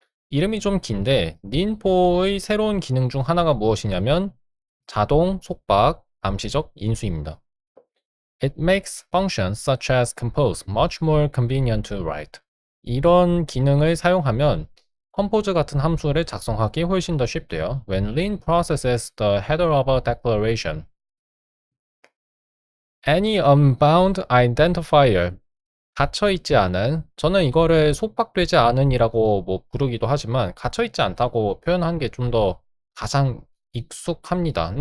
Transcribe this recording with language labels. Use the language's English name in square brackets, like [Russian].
[Korean] 이름이 좀 긴데 Lean4의 새로운 기능 중 하나가 무엇이냐면 자동 속박 암시적 인수입니다. [English] It makes functions such as compose much more convenient to write. [Korean] 이런 기능을 사용하면 compose 같은 함수를 작성하기 훨씬 더 쉽대요. [English] When Lean processes the header of a declaration, any unbound identifier, [Korean] 갇혀있지 않은, 저는 이거를 속박되지 않은이라고 뭐 부르기도 하지만 갇혀있지 않다고 표현한 게 좀 더 가장 익숙합니다.